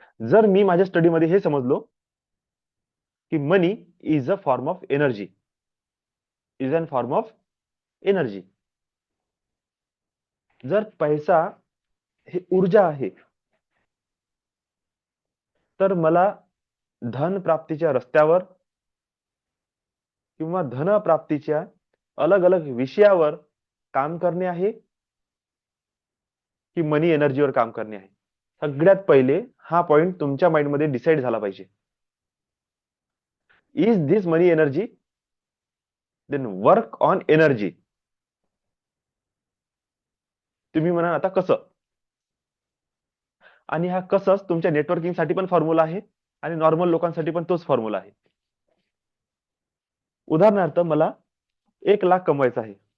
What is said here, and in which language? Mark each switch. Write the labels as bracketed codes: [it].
[mr] जर मी माझ्या स्टडीमध्ये हे समजलो की [en] money is a form of energy, [mr] is an form of energy, जर पैसा हे ऊर्जा आहे, तर मला धन प्राप्तीच्या रस्त्यावर किंवा धन प्राप्तीच्या अलग अलग विषयावर काम करणे आहे की मनी एनर्जीवर काम करणे आहे. सगळ्यात पहिले हा पॉइंट तुमच्या माइंडमध्ये डिसाईड झाला पाहिजे. [en] Is this money energy, then work on energy. [mr] तुम्ही म्हणा आता कसं, आणि हा कसंच तुमच्या नेटवर्किंग साठी पण फॉर्म्युला आहे आणि नॉर्मल लोकांसाठी पण तोच फॉर्म्युला आहे. उदाहरणार्थ, मला 1 लाख कमवायचा आहे.